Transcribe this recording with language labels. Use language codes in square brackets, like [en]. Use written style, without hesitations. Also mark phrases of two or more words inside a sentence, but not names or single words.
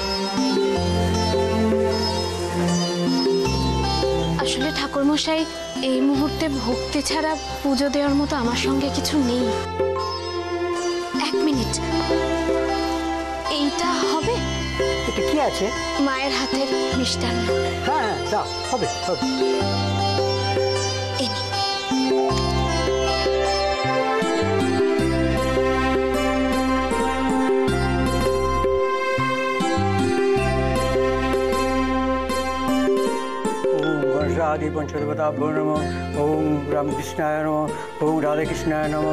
[bn] আসলে ঠাকুরমশাই এই মুহূর্তে ভক্তি ছাড়া পুজো দেওয়ার মতো আমার সঙ্গে কিছু নেই। 1 মিনিট, এইটা হবে? এটা কি আছে? মায়ের হাতের মিষ্টান্ন। হ্যাঁ হ্যাঁ, দাও, হবে হবে। এই নিন। [sa] आदि पंचदेवताभ्यो नमः। ओम रामकृष्णाय नमः। ओम राधाकृष्णाय नमः।